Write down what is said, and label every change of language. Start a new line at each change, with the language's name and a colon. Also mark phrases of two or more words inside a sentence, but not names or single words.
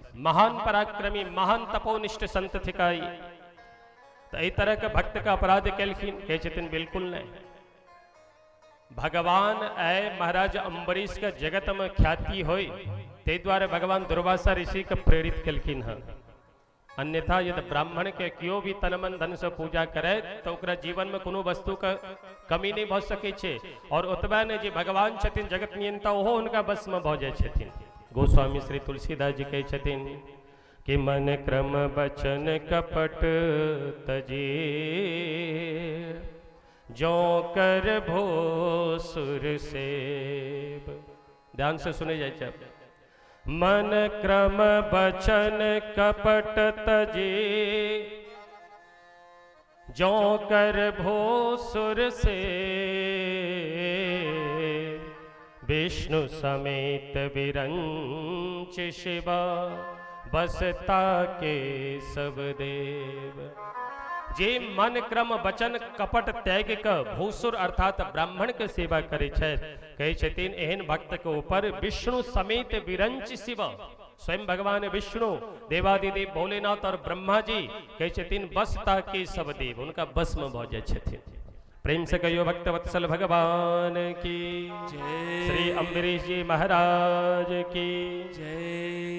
Maithili: महान पराक्रमी, महान तपोनिष्ठ संत थिकाई। तो इस तरह के भक्त का अपराध केलखिन, कहे छथिन बिल्कुल नहीं। भगवान आए महाराज अम्बरीश का जगत में ख्याति होई, ते द्वारा भगवान दुर्वासा ऋषि के प्रेरित केलखिन हँ। अन्यथा यदि ब्राह्मण के क्यों भी तन मन धन से पूजा करे तो ओकरा जीवन में कोनो वस्तु का कमी नहीं भ सके छे। और ओतबा ने जे भगवान छथिन जगत नियंता, ओहो उनका बस में भ जाय छथिन। गोस्वामी श्री तुलसीदास जी कहे छथिन कि
Awadhi: मन क्रम बचन कपट तजे, जो कर भो सुर सेव।
Maithili: ध्यान से सुने जाए।
Awadhi: मन क्रम बचन कपट तजे, जो कर भो सुर से। विष्णु समेत विरंच शिवा, बसता के सब देव।
Maithili: जे मन क्रम वचन कपट त्याग के भूसुर अर्थात ब्राह्मण के सेवा करे छे, कहे छथिन एहन भक्त के ऊपर विष्णु समेत विरंच शिव, स्वयं भगवान विष्णु, देवादिदेव भोलेनाथ और ब्रह्मा जी कहे छथिन
Awadhi: बसता के सब देव,
Maithili: उनका बस में भ जाय छथिन। प्रेम से कहियो भक्त वत्सल भगवान की जय, श्री अम्बरीश जी महाराज की जय।